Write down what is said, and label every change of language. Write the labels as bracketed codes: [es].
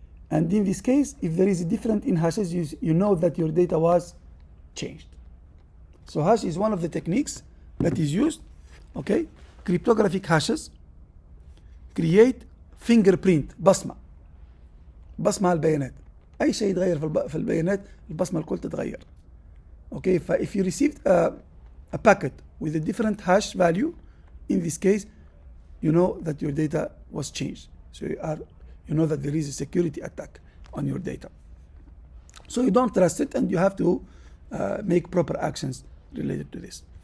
[en] And in this case, if there is a difference in hashes, you know that your data was changed. So hash is one of the techniques that is used. Okay, cryptographic hashes create fingerprint, [ar] بصمة على البيانات. أي شيء يتغير في البيانات البصمة الكل تتغير. [en] Okay, if you received a packet with a different hash value, in this case, you know that your data was changed. So you know that there is a security attack on your data. So you don't trust it, and you have to make proper actions related to this.